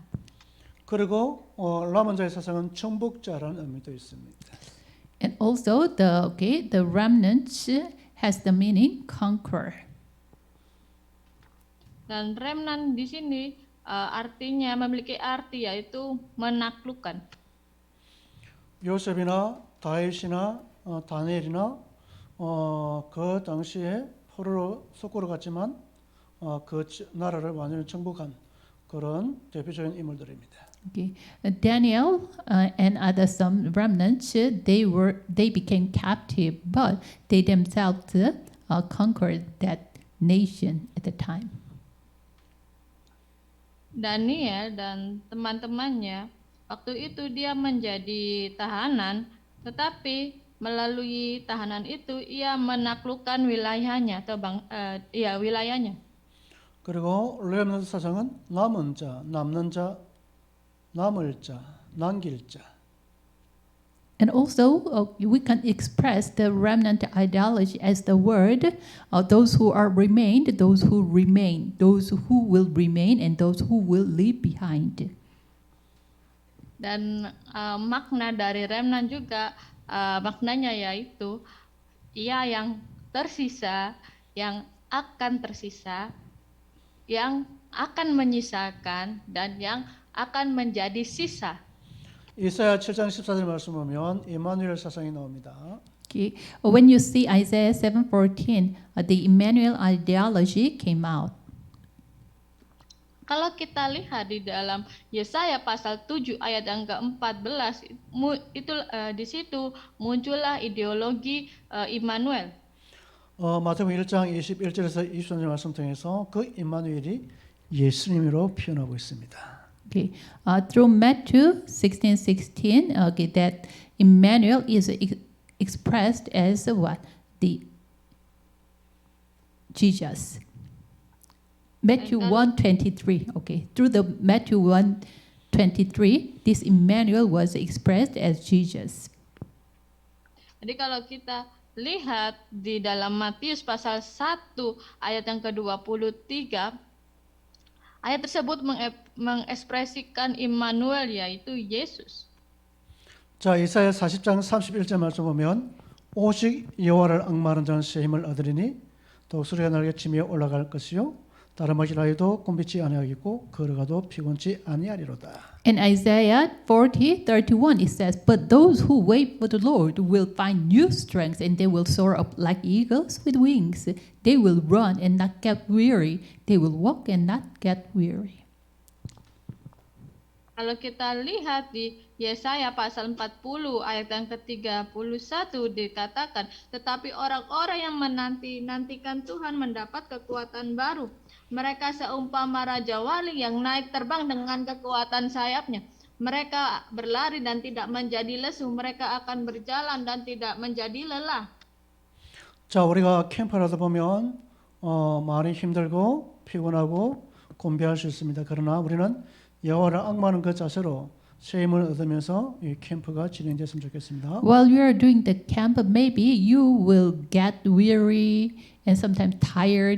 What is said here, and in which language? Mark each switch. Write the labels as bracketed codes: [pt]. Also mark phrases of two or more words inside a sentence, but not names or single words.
[ko] 그리고 남은 자의 사상은 정복자라는 의미도 있습니다. [en] And also the remnant has the meaning conqueror. [id] Dan remnant di sini artinya memiliki arti yaitu menaklukkan. [ko] 요셉이나 다윗이나 다니엘이나 그 당시에 포로로 속고로 갔지만 그 나라를 완전히 정복한 그런 대표적인 인물들입니다. [en] Okay. Daniel and other some remnants, they became captive, but they themselves conquered that nation at the time. [id] Daniel dan teman-temannya waktu itu dia menjadi tahanan, tetapi melalui tahanan itu ia menaklukkan wilayahnya atau wilayahnya. [ko] 그리고 렘넌트 사상은 남은 자, 남는 자, 남을 자, 남길 자. [en] And also, we can express the remnant ideology as the word, those who are remained, those who remain, those who will remain, and those who will leave behind. [id] Dan makna dari remnant juga, maknanya yaitu ia yang tersisa, yang akan tersisa, yang akan menyisakan, dan yang akan menjadi sisa. [ko] 이사야 7장 14절 말씀 보면 이마누엘 사상이 나옵니다. [en] Okay. When you see Isaiah 7:14, the Emmanuel ideology came out. [id] Kalau kita lihat di dalam Yesaya pasal 7 ayat yang ke-14, itu di situ muncullah ideologi Immanuel. [ko] 마태복음 1장 21절에서 23절 말씀 통해서 그 임마누엘이 예수님으로 표현하고 있습니다. [en] Okay, through Matthew 16:16, okay, that Emmanuel is expressed as what? The Jesus. Matthew 1:23. Okay, through the Matthew 1:23, this Emmanuel was expressed as Jesus. [id] Jadi kalau kita lihat di dalam Matius pasal 1 ayat yang ke-23, ayat tersebut mengekspresikan Immanuel yaitu Yesus. [ko] 자, 이사야 40장 31절 말씀 보면 오직 여호와를 앙마하는 자는 새 힘을 얻으리니 더욱 소리가 날개 치며 올라갈 것이요 다름하기라 해도 곤비지 아니하겠고 걸어가도 피곤치 아니하리로다. [en] In Isaiah 40:31, it says, "But those who wait for the Lord will find new strength, and they will soar up like eagles with wings. They will run and not get weary. They will walk and not get weary." [id] Kalau kita lihat di Yesaya pasal 40 ayat yang ke-31 dikatakan, tetapi orang-orang yang menanti-nantikan Tuhan mendapat kekuatan baru. Mereka seumpama raja wali yang naik terbang dengan kekuatan sayapnya. Mereka berlari dan tidak menjadi lesu. Mereka akan berjalan dan tidak menjadi lelah. [ko] 자, 우리가 캠프를 하다 보면 많이 힘들고 피곤하고 곤비할 수 있습니다. 그러나 우리는 여호와를 앙마하는 그 자세로 새 힘을 얻으면서 이 캠프가 진행됐으면 좋겠습니다. [en] While you are doing the camp, maybe you will get weary and sometimes tired.